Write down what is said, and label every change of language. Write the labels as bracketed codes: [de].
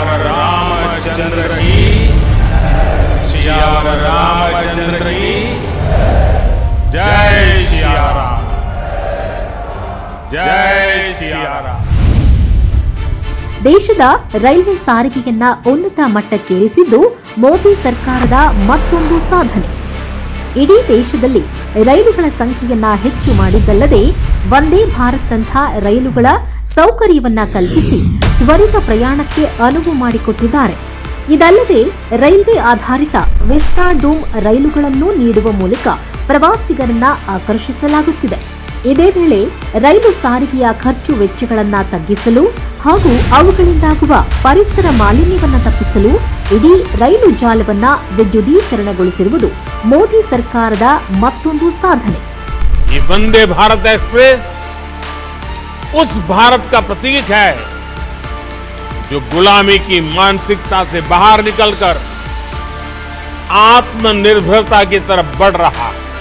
[hi] रामचंद्र की सियावर रामचंद्र की जय सियाराम, जय सियाराम। [kn] ದೇಶದ ರೈಲ್ವೆ ಸಾರಿಗೆಯನ್ನ ಉನ್ನತ ಮಟ್ಟಕ್ಕೇರಿಸಿದ್ದು ಮೋದಿ ಸರ್ಕಾರದ ಮತ್ತೊಂದು ಸಾಧನೆ. ಇಡೀ ದೇಶದಲ್ಲಿ ರೈಲುಗಳ ಸಂಖ್ಯೆಯನ್ನ ಹೆಚ್ಚು ಮಾಡಿದ್ದಲ್ಲದೆ ವಂದೇ ಭಾರತ್ನಂಥ ರೈಲುಗಳ ಸೌಕರ್ಯವನ್ನ ಕಲ್ಪಿಸಿ ತ್ವರಿತ ಪ್ರಯಾಣಕ್ಕೆ ಅನುವು ಮಾಡಿಕೊಟ್ಟಿದ್ದಾರೆ. ಇದಲ್ಲದೆ ರೈಲ್ವೆ ಆಧಾರಿತ ವಿಸ್ಟಾ ಡೂಮ್ ರೈಲುಗಳನ್ನು ನೀಡುವ ಮೂಲಕ ಪ್ರವಾಸಿಗರನ್ನ ಆಕರ್ಷಿಸಲಾಗುತ್ತಿದೆ. ಇದೇ ವೇಳೆ ರೈಲು ಸಾರಿಗೆಯ ಖರ್ಚು ವೆಚ್ಚಗಳನ್ನು ತಗ್ಗಿಸಲು ಹಾಗೂ ಅವುಗಳಿಂದಾಗುವ ಪರಿಸರ ಮಾಲಿನ್ಯವನ್ನು ತಪ್ಪಿಸಲು ಇಡೀ ರೈಲು ಜಾಲವನ್ನ ವಿದ್ಯುದೀಕರಣಗೊಳಿಸಿರುವುದು ಮೋದಿ ಸರ್ಕಾರದ ಮತ್ತೊಂದು ಸಾಧನೆ. [hi] ये वंदे भारत एक्सप्रेस उस भारत का प्रतीक है जो गुलामी की मानसिकता से बाहर निकलकर आत्मनिर्भरता की तरफ बढ़ रहा है.